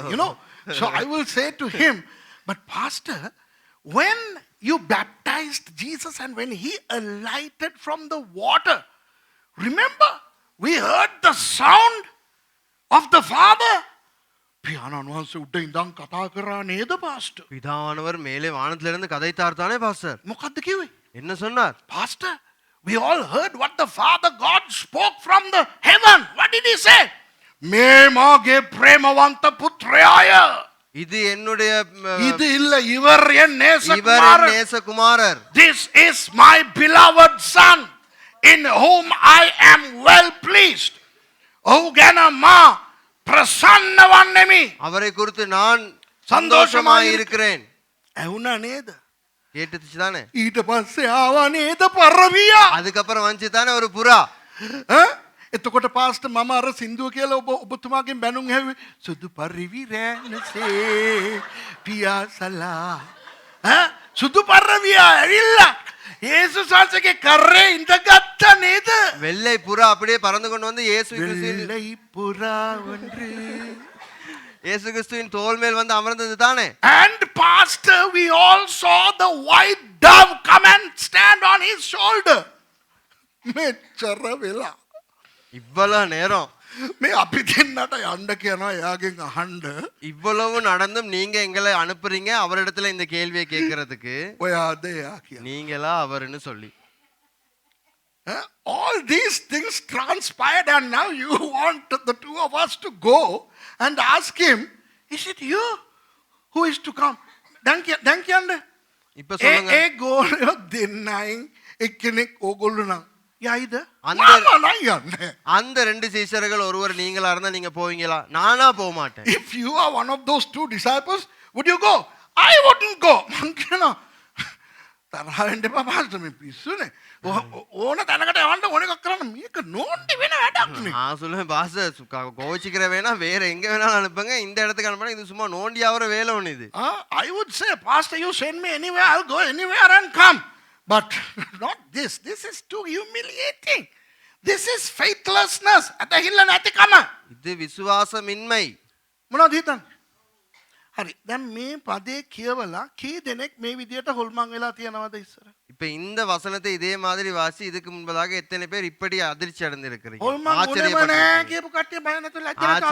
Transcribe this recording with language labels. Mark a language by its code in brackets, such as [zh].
[en] You know, so I will say to him, but pastor, when you baptized Jesus and when he alighted from the water, remember, we heard the sound of the Father. [si] පියාණන් වහන්සේ උඩ ඉඳන් කතා කරා නේද pastor? [ta] பிதாவானவர் மேலே வானத்துல இருந்து கதைத்தார் தானே பாஸ்டர். [si] මොකද්ද කිව්වේ? [ta] என்ன சொன்னார்? [en] Pastor, we all heard what the Father God spoke from the heaven. What did he say? [si] මේ මාගේ ප්‍රේමවන්ත පුත්‍රයාය. [ta] இது என்னுடைய இது இல்ல இவர் என் இவர் நேசகுமாரர். நேசகுமாரர். [en] This is my beloved son in whom I am well pleased. [si] ඔහු ගැන මා ප්‍රසන්න වන්නෙමි. [ta] அவரை குறித்து நான் சந்தோஷமாய் சந்தோஷமாய் இருக்கிறேன். [si] ඇහුණා නේද? [ta] கேட்டுச்சு தானே. [si] ඊට පස්සේ ආවා නේද පරවියා? [ta] அதுக்கப்புறம் வந்துச்சு தானே ஒரு புறா. [si] එතකොට පාස්ට මම අර සින්දුව කියලා ඔබතුමාගෙන් බැනුම් ඇහුවේ සුදු පරිවි රැනසේ පියාසලා සුදු පරවියා ඇවිල්ලා යේසුස් වහන්සේගේ කරේ ඉඳගත්ත නේද? [ta] வெள்ளை புறா அப்படியே பறந்து கொண்டு வந்து இயேசு கிறிஸ்துவின் வெள்ளை புறா ஒன்று. இயேசு கிறிஸ்துவின் தோள் மேல் வந்து அமர்ந்தது தானே. [en] And pastor, we all saw the white dove come and stand on his shoulder. [si] මෙච්චර වෙලා [ta] இவ்வளவு நேரம் [si] මේ අපි දෙන්නට යන්න කියනවා එයාගෙන් අහන්න. [ta] இவ்வளவு நடந்தும் நீங்க எங்களை அனுப்புறீங்க அவரிடத்துல இந்த கேள்வியை கேட்கறதுக்கு. [si] ඔයාද එයා කියලා. [ta] நீங்களா அவருன்னு சொல்லி. [en] All these things transpired and now you want the two of us to go and ask him, is it you who is to come? [si] දැන් කියන්න. [ta] இப்ப சொல்லுங்க. [si] ඒ ගෝලයෝ දෙන්නයින් එක්කෙනෙක් ඕගොල්ලෝ නම් යයිද? [ta] அந்த- [si] මම නම් යන්නේ. [ta] அந்த ரெண்டு சீஷர்கள் ஒருவர் நீங்களா இருந்தா நீங்க போவீங்களா? நானா போக மாட்டேன். [en] If you are one of those two disciples, would you go? I wouldn't go. [si] මං කියනවා තරහ වෙන්න එපා පාස්ටර් මේ පිස්සුනේ. ඕන තැනකට යවන්න ඕන එකක් කරන්න මේක නෝන්ඩි වෙන වැඩක් නේ. [ta] நான் சொல்லுவேன் பாஸ் கோச்சிக்கிற வேணா வேற எங்க வேணாலும் அனுப்புங்க, இந்த இடத்துக்கு அனுப்புனா இது சும்மா நோண்டி ஆகிற வேலை ஒண்ணு இது. [en] I would say, Pastor, you send me anywhere, I'll go anywhere and come. But not this. This is too humiliating. This is faithlessness. [si] අතහිල්ල නැතිකම. [ta] இது விசுவாசமின்மை. [si] මොනවද හිතන්නේ? හරි. දැන් මේ පදේ කියවලා කී දෙනෙක් මේ විදියට හොල්මන් වෙලා තියනවද ඉස්සර? [ta] இப்ப இந்த வசனத்தை இதே மாதிரி வாசி இதுக்கு முன்பதாக எத்தனை பேர் இப்படி அதிர்ச்சி அடைந்திருக்கிறீங்க? [si] හොල්මන් උනේම නෑ කියපු කට්ටිය බය නැතුව ලැජ්ජා නැතුව